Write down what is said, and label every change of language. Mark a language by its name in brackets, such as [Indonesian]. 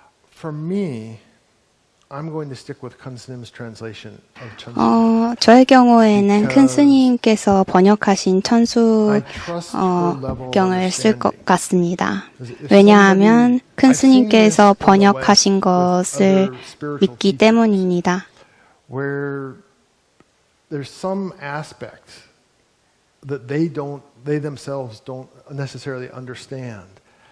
[English] For me, I'm going to stick with Kun S님's translation of 천수경. [Korean] 저의 경우에는 큰 스님께서 번역하신 천수경을 쓸 것 같습니다. 왜냐하면 큰 스님께서 번역하신 것을 믿기 때문입니다. [English] Where there's some aspect that they themselves don't necessarily understand.